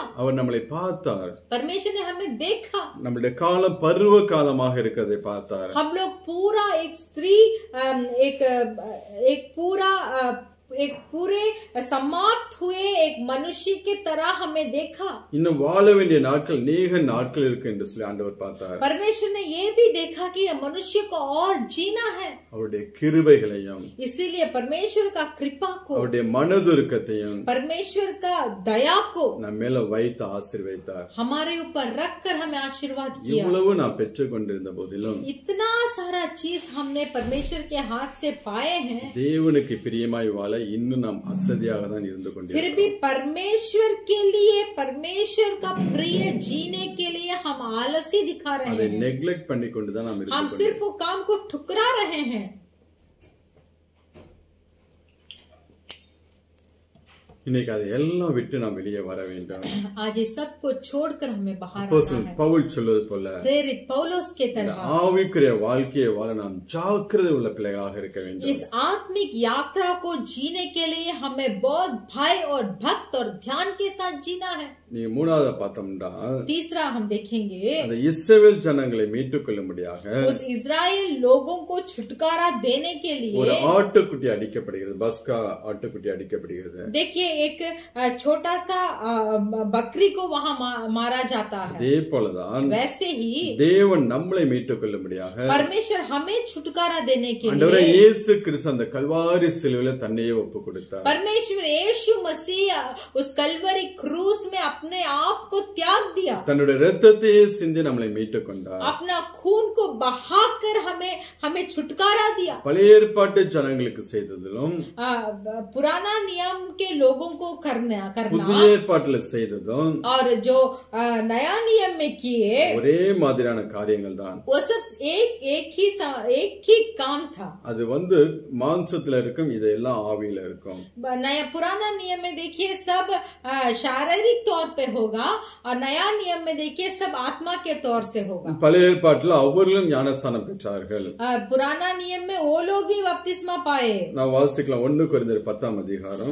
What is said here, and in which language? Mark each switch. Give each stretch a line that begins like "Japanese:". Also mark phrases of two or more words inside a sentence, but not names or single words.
Tamil: அவர் நம்மளை பார்த்தார்.
Hindi: परमेश्वर ने हमें देखा.
Tamil: நம்முடைய காலம் பருவ காலமாக இருக்கிறதை பார்த்தார்.
Hindi: हम लोग पूरा एक पूरे समाप्त हुए एक मनुष्य के तरह हमें देखा.
Tamil: இன்னும் வாழ வேண்டிய நாட்கள் நேக நாட்கள் இருக்கு என்று சொல்லி ஆண்டவர் பார்த்தார்.
Hindi: परमेश्वर ने ये भी देखा कि मनुष्य को और जीना है.
Tamil: அவருடைய கிருபைகளையும்,
Hindi: इसीलिए परमेश्वर का कृपा को,
Tamil: அவருடைய மனதுருக்கத்தையும்,
Hindi: परमेश्वर का दया को
Tamil: நம்ம மேல வைத்து ஆசீர்வதித்தார்.
Hindi: हमारे ऊपर रखकर हमें आशीर्वाद किया.
Tamil: இவ்வளவு நான் பெற்றுக் கொண்டிருந்த போதிலும்,
Hindi: इतना सारा चीज हमने परमेश्वर के हाथ से पाए हैं,
Tamil: தேவனுக்கு பிரியமாய் வாழ இன்னும் நாம் அசதியாக தான் இருந்து கொண்டிருக்கிறோம்.
Hindi: फिर भी परमेश्वर के लिए, परमेश्वर का प्रिय जीने के लिए हम आलसी दिखा रहे
Tamil: அதை
Hindi: हैं.
Tamil: நெக்லெக்ட் பண்ணி கொண்டு தான் நாம்
Hindi: हम सिर्फ वो काम को ठुकरा रहे हैं.
Tamil: இன்னைக்கு அதை எல்லாம் விட்டு நாம் வெளியே வர வேண்டும்.
Hindi: आज ये सब को छोड़कर हमें बाहर आना
Tamil: அப்போஸ்தலன்
Hindi: है.
Tamil: பவுல் சொல்வது போல
Hindi: प्रेरित पौलुस के तरह
Tamil: ஆவிக்குரிய வாழ்க்கையை வாழ நாம் ஜாக்கிரதை உள்ள பிள்ளைகளாக இருக்க வேண்டும்.
Hindi: इस आत्मिक यात्रा को जीने के लिए हमें बहुत भय और भक्त और ध्यान के साथ जीना है.
Tamil: நீங்க மூணாவது பார்த்தோம்னா,
Hindi: तीसरा हम देखेंगे,
Tamil: அந்த இஸ்ரவேல் ஜனங்களை மீட்டுக் கொள்ளும்படியாக
Hindi: उस इजराइल लोगों को छुटकारा देने के
Tamil: ஒரு
Hindi: लिए
Tamil: ஆட்டுக்குட்டி அடிக்கப்படுகிறது. பஸ்கா ஆட்டுக்குட்டி அடிக்கப்படுகிறது.
Hindi: देखिए एक छोटा सा बकरी को वहाँ मारा जाता है.
Tamil: அதே போலதான்
Hindi: वैसे ही
Tamil: தேவன் நம்மளை மீட்டுக் கொள்ளும்படியாக
Hindi: परमेश्वर हमें छुटकारा देने के
Tamil: ஆண்டவரே
Hindi: लिए
Tamil: இயேசு கிறிஸ்து அந்த கல்வாரி சிலுவையில தன்னையே ஒப்பு கொடுத்தார்.
Hindi: परमेश्वर यीशु मसीह उस कलवरी क्रूस में अपने आप को त्याग दिया.
Tamil: தன்னுடைய இரத்தத்தையே சிந்தி நம்மளை மீட்டுக் கொண்டார்.
Hindi: अपना खून को बहाकर हमें छुटकारा दिया.
Tamil: பழைய ஏற்பாட்டு ஜனங்களுக்கு செய்ததிலும்
Hindi: पुराना नियम के लोगों को करना
Tamil: புதிய ஏற்பாட்டுல செய்ததும்
Hindi: और जो नया नियम में किए
Tamil: ஒரே மாதிரியான காரியங்கள் தான்.
Hindi: वो सब एक ही काम था.
Tamil: அது மாம்சத்துல இருக்கும், இதெல்லாம் ஆவியில இருக்கும்.
Hindi: नया पुराना नियम में देखिए सब शारीरिक तौर पे होगा और नया नियम में देखिए सब आत्मा के तौर से होगा.
Tamil: பழைய ஏற்பாட்டுல அவர்களும் ஞானஸ்தானம் பெற்றார்கள்.
Hindi: पुराना नियम में वो लोग भी बपतिस्मा पाए.
Tamil: நான் வாசிக்கலாம் 1 கொரிந்தியர் 10 அதிகாரம்.